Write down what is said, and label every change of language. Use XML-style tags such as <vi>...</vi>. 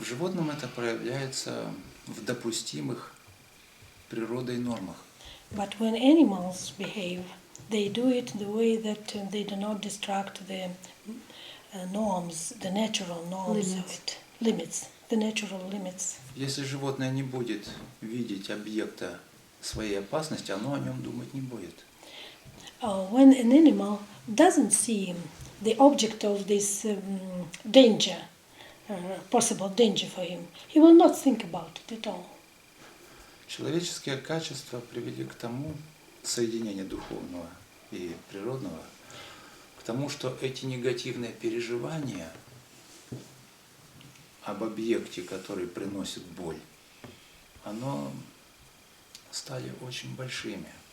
<ru>В животном это проявляется в допустимых природой нормах.</ru> <en>But when animals behave, they do it the way that they do not distract the norms, the natural norms of it. Limits, the natural limits.</en> <ru>Если животное не будет видеть объекта своей опасности, оно о нем думать не будет.</ru> <en>When an animal doesn't see the object of this danger, possible danger for him, he will not think about it at all.</en> <ru>Человеческие качества привели к тому, соединение духовного и природного, к тому, что эти негативные переживания об объекте, который приносит боль, оно стали очень большими.</ru>